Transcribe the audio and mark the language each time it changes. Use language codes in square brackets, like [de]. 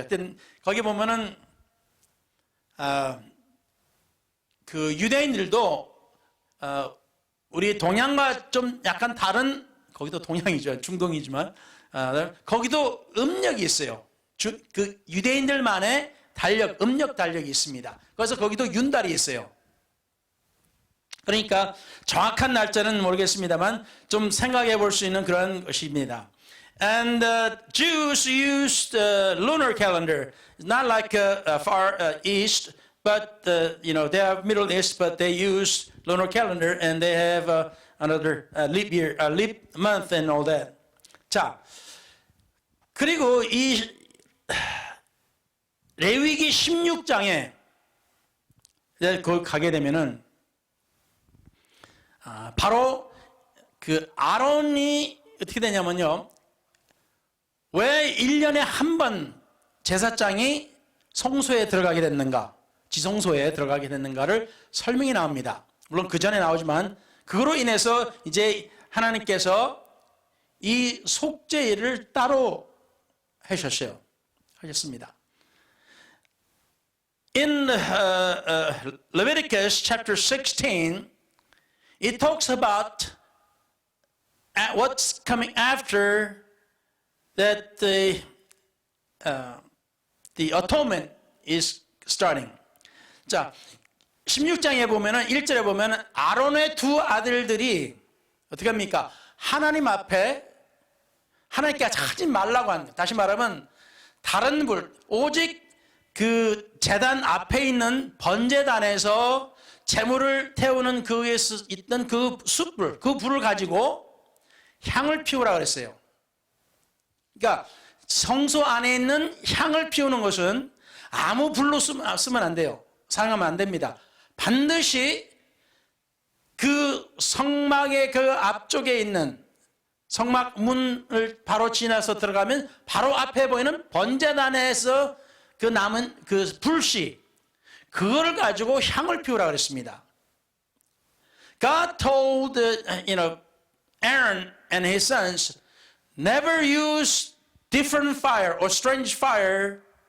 [ko] 하여튼 거기 보면은 그 유대인들도 우리 동양과 좀 약간 다른, 거기도 동양이죠, 중동이지만 거기도 음력이 있어요. 그 유대인들만의 달력, 음력 달력이 있습니다. 그래서 거기도 윤달이 있어요. 그러니까 정확한 날짜는 모르겠습니다만 좀 생각해 볼 수 있는 그런 것입니다. [en] And Jews used lunar calendar, not like far east, but they have Middle East, but they use lunar calendar, and they have another leap year, leap month, and all that. [ko] 자, 그리고 이 레위기 16장에 거기 가게 되면은 바로 그 아론이 어떻게 되냐면요. 왜 1년에 한 번 제사장이 성소에 들어가게 됐는가, 지성소에 들어가게 됐는가를 설명이 나옵니다. 물론 그 전에 나오지만 그거로 인해서 이제 하나님께서 이 속죄일을 따로 하셨습니다. [en] In Leviticus chapter 16, it talks about what's coming after that the atonement is starting. [ko] 자, 16장에 보면은 1절에 보면은 아론의 두 아들들이 어떻게 합니까? 하나님 앞에 하나님께 하지 말라고 한, 다시 말하면 다른 불, 오직 그 제단 앞에 있는 번제단에서 제물을 태우는 그 위에 있던 그 숯불, 그 불을 가지고 향을 피우라 그랬어요. 그러니까 성소 안에 있는 향을 피우는 것은 아무 불로 쓰면 안 돼요. 사용하면 안 됩니다. 반드시 그 성막의 그 앞쪽에 있는 성막 문을 바로 지나서 들어가면 바로 앞에 보이는 번제단에서 그 남은 그 불씨, 그거를 가지고 향을 피우라 그랬습니다. [en] God told Aaron and his sons, never use different fire or strange fire.